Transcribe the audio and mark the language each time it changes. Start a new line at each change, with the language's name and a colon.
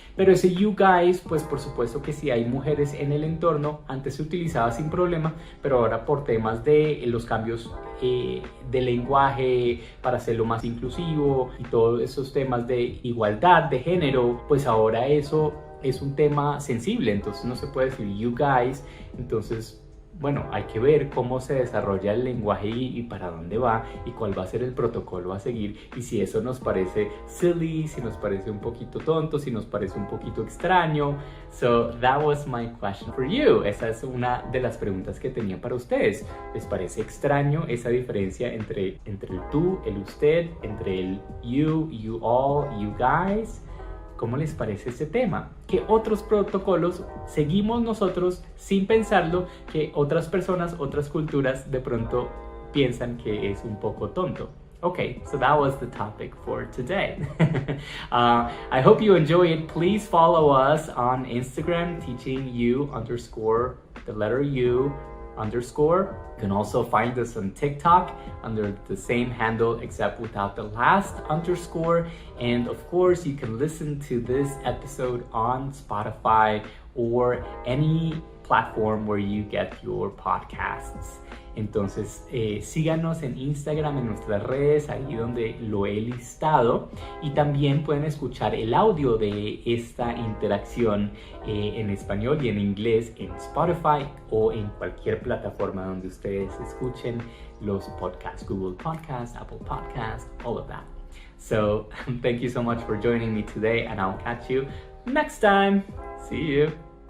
Spanish: Pero ese you guys, pues por supuesto que si hay mujeres en el entorno, antes se utilizaba sin problema, pero ahora por temas de los cambios de lenguaje para hacerlo más inclusivo y todos esos temas de igualdad de género, pues ahora eso es un tema sensible, entonces no se puede decir you guys. Entonces, bueno, hay que ver cómo se desarrolla el lenguaje y para dónde va y cuál va a ser el protocolo a seguir, y si eso nos parece silly, si nos parece un poquito tonto, si nos parece un poquito extraño.
English: So that was my question for you.
Spanish: Esa es una de las preguntas que tenía para ustedes. ¿Les parece extraño esa diferencia entre el tú, el usted, entre el you, you all, you guys? ¿Cómo les parece este tema? ¿Qué otros protocolos seguimos nosotros sin pensarlo que otras personas, otras culturas de pronto piensan que es un poco tonto?
English: Okay, so that was the topic for today. I hope you enjoy it. Please follow us on Instagram, teachingyou_the letter U_. You can also find us on TikTok under the same handle except without the last underscore. And of course, you can listen to this episode on Spotify or any platform where you get your podcasts.
Spanish: Entonces, síganos en Instagram, en nuestras redes, ahí donde lo he listado. Y también pueden escuchar el audio de esta interacción en español y en inglés en Spotify o en cualquier plataforma donde ustedes escuchen los podcasts, Google Podcasts, Apple Podcasts,
English: all of that. So, thank you so much for joining me today, and I'll catch you next time. See you.